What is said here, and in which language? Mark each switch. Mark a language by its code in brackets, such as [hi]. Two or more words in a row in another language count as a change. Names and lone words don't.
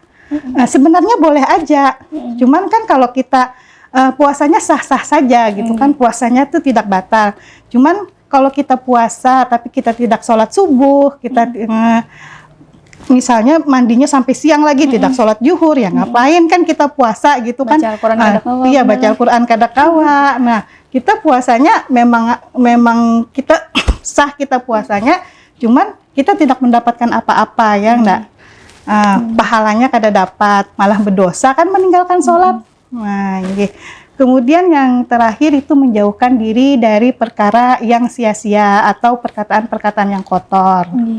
[id] Nah, sebenarnya boleh aja. Cuman kan kalau kita puasanya sah-sah saja gitu kan, puasanya itu tidak batal. Cuman kalau kita puasa tapi kita tidak sholat subuh, kita misalnya mandinya sampai siang lagi tidak sholat zuhur, ya ngapain kan kita puasa gitu kan? [bjn] Baca Al-Quran kada kawa. Iya, baca Al-Quran kada kawa. [id] Nah, kita puasanya memang kita sah, kita puasanya, cuman kita tidak mendapatkan apa-apa ya, enggak. [bjn] Pahalanya kada dapat, [id] malah berdosa kan meninggalkan sholat. Nah, ini. Kemudian yang terakhir itu menjauhkan diri dari perkara yang sia-sia atau perkataan-perkataan yang kotor.